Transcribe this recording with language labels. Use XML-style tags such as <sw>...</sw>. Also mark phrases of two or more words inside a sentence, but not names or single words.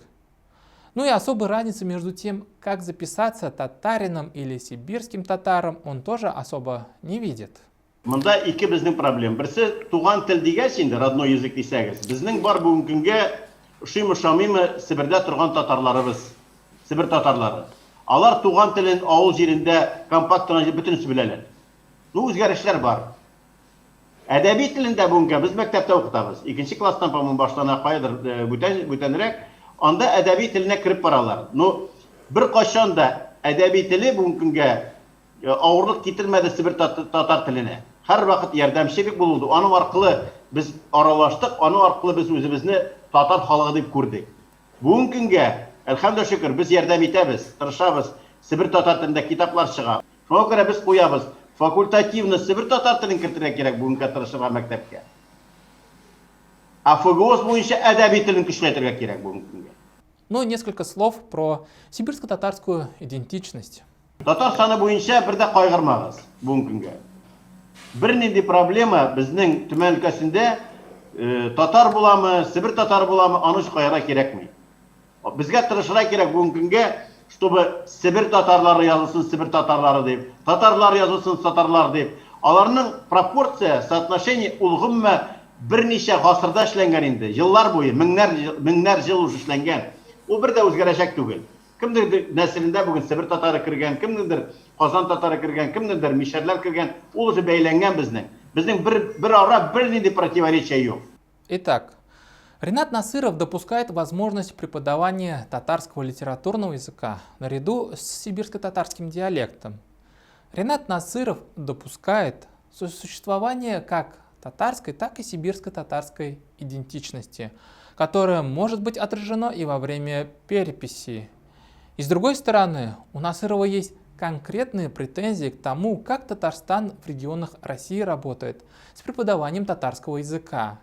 <ru>Ну и особой разницы между тем, как записаться татарином или сибирским татаром, он тоже особо не видит.</ru> <tt>Мында ике безнең проблем. Берсе туган тел дигәч инде,</tt> <ru>родной язык</ru> <tt>дисәгез. Безнең бар бүгенге көнгә шуймы-шамыймы Себердә торган татарларыбыз, Себер татарлары. Алар туган телен авыл җирендә компактына бөтенесе беләләр. Үзгәрешләр бар. Әдәби телендә бүгенгә без мәктәптә укытабыз. 2нче класстан по-моему баштана кайдыр бүтәнрәк, анда әдәби теленә кирип баралар. Бер качан да әдәби теле бүгенге көнгә авырлык китермәде Себер татар теленә. Һәр вакыт ярдәмчелек булды. Аның аркылы без аралаштык, аның аркылы без үзебезне татар халыгы дип күрдек. Бүгенге көнгә, әлхәмдүлилләһ шөкер, без ярдәм итәбез, тырышабыз. Себер татар телендә китаплар чыга. Шуңа күрә без куябыз. Факультативно Себер татар телен кертергә кирәк бүгенге тырышырга мәктәпкә. ФГОС буенча әдәби телен көчләтергә кирәк бүгенге көнгә.</tt> <ru>Ну и несколько слов про сибирско-татарскую идентичность.</ru> <tt>Татар саны буенча бер дә кайгырмагыз бүгенге көнгә. Бер нинди проблема безнең Төмән өлкәсендә татар буламы, Себер татары буламы, аны кайгыра кирәкми. Безгә тырышырга кирәк бүгенге көнгә, чтобы Себер татарлары язылсын Себер татарлары дип, татарлар язылсын татарлар дип. Аларның пропорция, соотношение ул гомма берничә гасырда эшләнгән инде. Еллар буе, меңнәр ел уж эшләнгән. Ул бер дә үзгәрәчәк түгел. Кемдер нәселендә бүген Себер татары кергән, кемдер Казан татары кергән, кемдер Мишәрләр кергән, ул уже бәйләнгән безнең. Безнең бер ара бер нинди противоречие юк.</tt> <ru>Итак, Ринат Насыров допускает возможность преподавания татарского литературного языка наряду с сибирско-татарским диалектом. Ринат Насыров допускает существование как татарской, так и сибирско-татарской идентичности, которое может быть отражено и во время переписи. И с другой стороны, у Насырова есть конкретные претензии к тому, как Татарстан в регионах России работает с преподаванием татарского языка.</ru>